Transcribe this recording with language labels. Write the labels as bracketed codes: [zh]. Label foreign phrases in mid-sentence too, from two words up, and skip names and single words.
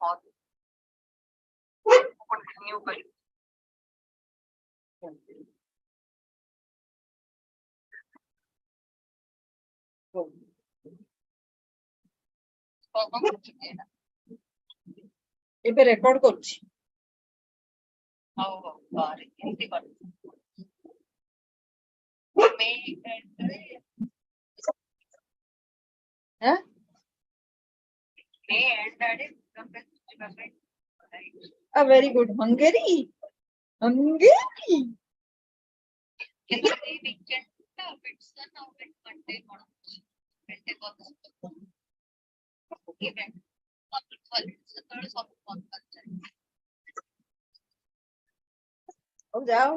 [or] ନ୍ୟୁ କରି ଏବେ ରେକର୍ଡ କରୁଛି ହଉ ହଉ ପରେ ଏମିତି କର [en] very good. Hungary? Hungary? [or] ହଉ ଯାଅ